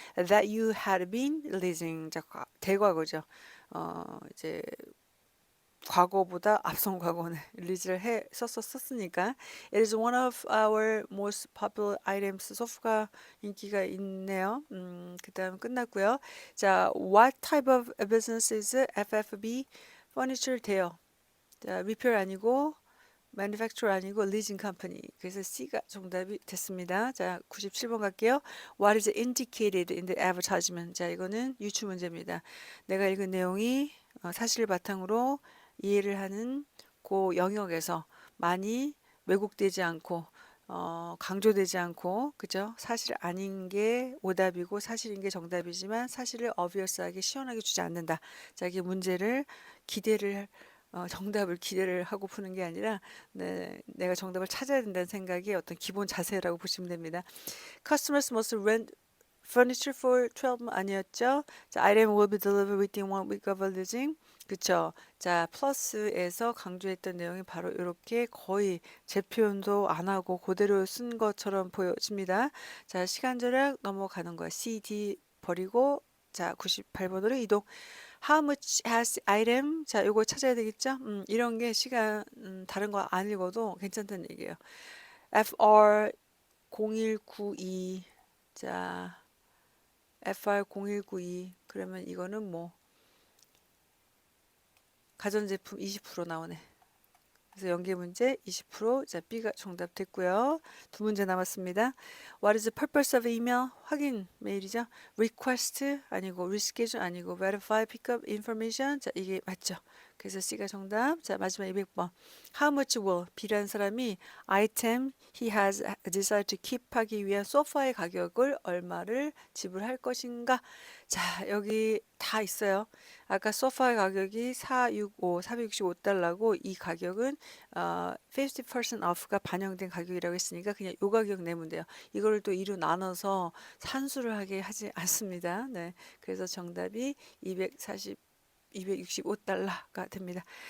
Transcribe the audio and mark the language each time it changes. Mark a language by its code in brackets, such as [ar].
[en] That you had been leasing. [ko] 자, 대과거죠. 이제 과거보다 앞선 과거는 리즈를 썼으니까 [en] It is one of our most popular items. [ko] 소프가 인기가 있네요. 그 다음 끝났고요. [en] 자, what type of business is FFB? [ko] Furniture 돼요. 자, repair 아니고 manufacturer 아니고 leasing company. 그래서 C가 정답이 됐습니다. 자, 97번 갈게요. [en] What is indicated in the advertisement? [ko] 자, 이거는 유추 문제입니다. 내가 읽은 내용이 사실을 바탕으로 이해를 하는 그 영역에서 많이 왜곡되지 않고 강조되지 않고 그죠? 사실 아닌 게 오답이고 사실인 게 정답이지만 사실을 obvious하게 시원하게 주지 않는다. 자, 이게 문제를 기대를 정답을 기대를 하고 푸는 게 아니라 내가 정답을 찾아야 된다는 생각이 어떤 기본 자세라고 보시면 됩니다. [en] Customers must rent furniture for 12 [ko] 아니었죠? [en] 자, item will be delivered within 1 week of leasing. [ko] 그쵸? 자, 플러스에서 강조했던 내용이 바로 이렇게 거의 제 표현도 안 하고 그대로 쓴 것처럼 보여집니다. 자, 시간 절약 넘어가는 거야. C, D 버리고 자, 98번으로 이동. [en] How much has item? [ko] 자, 요거 찾아야 되겠죠? 이런 게 시간 다른 거 안 읽어도 괜찮다는 얘기예요. FR 0192. 자, FR 0192. 그러면 이거는 뭐 가전제품 20% 나오네. 그래서 연계 문제 20%. 자, B가 정답 됐고요. 두 문제 남았습니다. [en] What is the purpose of email? [ko] 확인 메일이죠. [en] Request 아니고 reschedule 아니고 verify pickup information. [ko] 자, 이게 맞죠. 그래서 C가 정답. 자, 마지막 200번. How much will B라는 사람이 [en] item he has decided to keep [ko] 하기 위한 소파의 가격을 얼마를 지불할 것인가? 자, 여기 다 있어요. 아까 소파 가격이 465달러고 이 가격은 50% off가 반영된 가격이라고 했으니까 그냥 요 가격 내면 돼요. 이거를 또 2로 나눠서 산수를 하게 하지 않습니다. 네. 그래서 정답이 265달러가 됩니다.